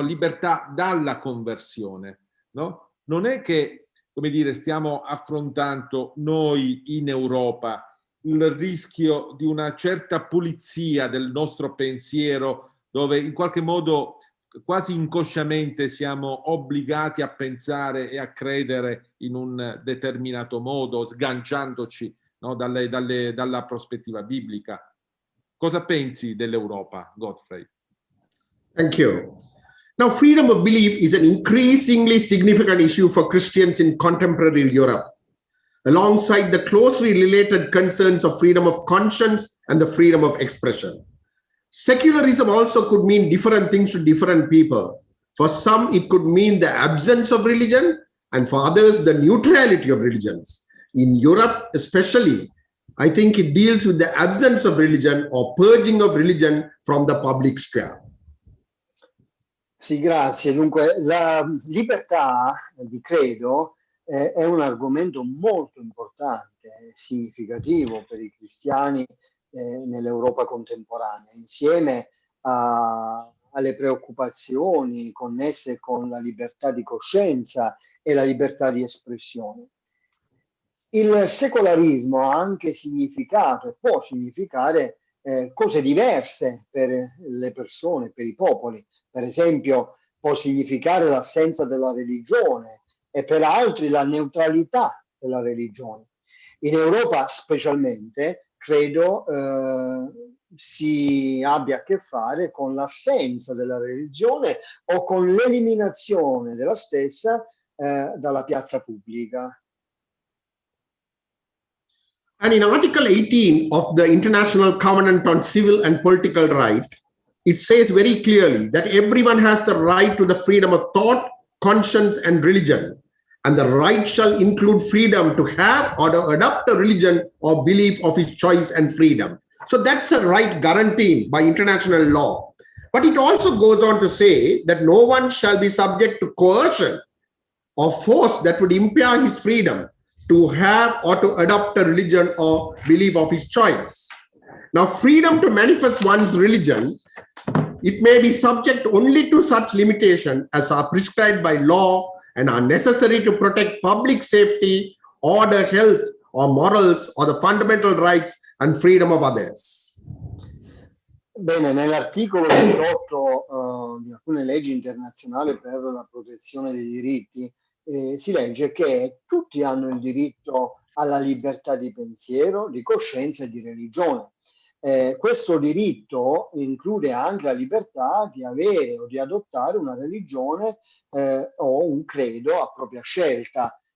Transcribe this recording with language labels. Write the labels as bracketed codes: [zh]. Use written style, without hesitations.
[it] Libertà dalla conversione, no? Non è che, come dire, stiamo affrontando noi in Europa il rischio di una certa pulizia del nostro pensiero, dove in qualche modo quasi inconsciamente siamo obbligati a pensare e a credere in un determinato modo, sganciandoci, no, dalla prospettiva biblica. Cosa pensi dell'Europa, Godfrey? [en] Thank you. Now, freedom of belief is an increasingly significant issue for Christians in contemporary Europe, alongside the closely related concerns of freedom of conscience and the freedom of expression. Secularism also could mean different things to different people. For some, it could mean the absence of religion, and for others, the neutrality of religions. In Europe, especially, I think it deals with the absence of religion or purging of religion from the public sphere. [it] Sì, grazie. Dunque, la libertà di credo è un argomento molto importante, significativo per i cristiani nell'Europa contemporanea, insieme alle preoccupazioni connesse con la libertà di coscienza e la libertà di espressione. Il secolarismo ha anche significato e può significare cose diverse per le persone, per i popoli. Per esempio, può significare l'assenza della religione e per altri la neutralità della religione. In Europa specialmente, credo si abbia a che fare con l'assenza della religione o con l'eliminazione della stessa dalla piazza pubblica. [en] And in Article 18 of the International Covenant on Civil and Political Rights, it says very clearly that everyone has the right to the freedom of thought, conscience, and religion. And the right shall include freedom to have or to adopt a religion or belief of his choice and freedom. So that's a right guaranteed by international law. But it also goes on to say that no one shall be subject to coercion or force that would impair his freedom to have or to adopt a religion or belief of his choice. Now, freedom to manifest one's religion, it may be subject only to such limitation as are prescribed by law and are necessary to protect public safety, order, health, or morals, or the fundamental rights and freedom of others. [it] Bene, nell'articolo 18 di alcune leggi internazionali per la protezione dei diritti si legge che tutti hanno il diritto alla libertà di pensiero, di coscienza e di religione. Questo diritto include anche la libertà di avere o di adottare una religione o un credo a propria scelta.